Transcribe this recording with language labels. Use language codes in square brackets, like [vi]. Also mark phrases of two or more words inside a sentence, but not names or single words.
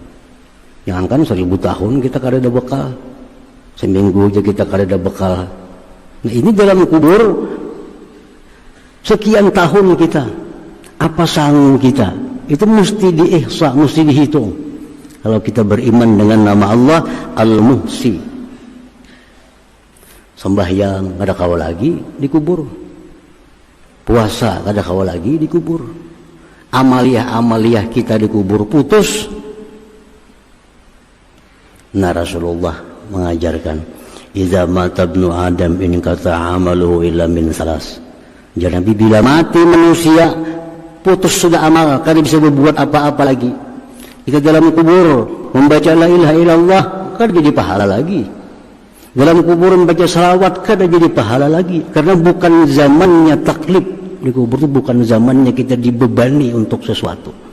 [bjn] Jangankan 1000 tahun kita kada ada bekal, seminggu aja kita kada ada bekal. [id] Nah, ini dalam kubur sekian tahun kita, apa sanggup kita? Itu mesti diihsa, mesti dihitung. [bjn] Kalau kita beriman dengan nama Allah Al-Muhsi, sembahyang kada kawa lagi di kubur, puasa kada kawa lagi di kubur, amaliyah kita di kubur putus. [id] Nah, Rasulullah mengajarkan, [ar] idza mata ibnu Adam in qata amaluhu illa min salas. [bjn] Jadi bila mati manusia, putus sudah amal, kada bisa berbuat apa-apa lagi. [id] Kita dalam kubur membaca la ilaha illallah, kan jadi pahala lagi. Dalam kuburan baca salawat kan jadi pahala lagi. Karena bukan zamannya taklif. Di kubur itu bukan zamannya kita dibebani untuk sesuatu.